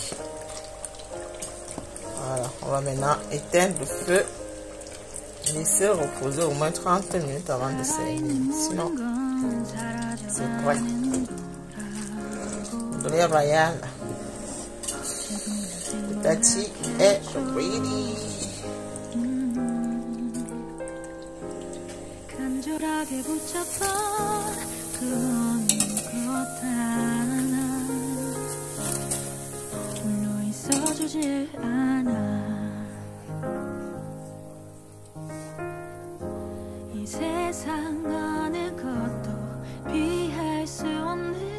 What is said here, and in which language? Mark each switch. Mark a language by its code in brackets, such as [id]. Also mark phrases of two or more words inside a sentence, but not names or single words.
[fr] Voilà, on va maintenant éteindre le feu. Laisser reposer au moins 30 minutes avant de servir. Sinon, c'est prêt. Le ndolé royal de Tati est ready. [ko] 간절하게 붙잡던 그 어느 것 하나 홀로 있어주질 않아 이 세상 어느 것도 비할 수 없는